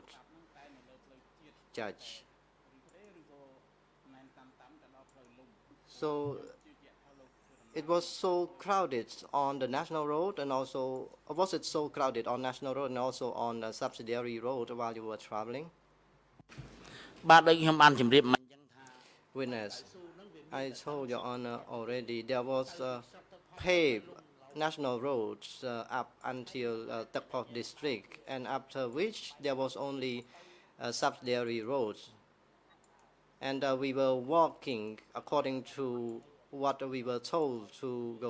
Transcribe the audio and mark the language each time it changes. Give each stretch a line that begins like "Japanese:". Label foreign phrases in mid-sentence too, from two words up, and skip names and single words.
English: Judge. So it was so crowded on the national road, and also was it so crowded on national road and also on the subsidiary road while you were traveling?
Khmer: បាទដូចខ្ញុំបានជម្រាបមិញអញ្ចឹងថា
English: Witness, I told Your Honor already there was paved national roads up until Tekpok district, and after which there was only subsidiary roads. And we were walking according to what we were told to go.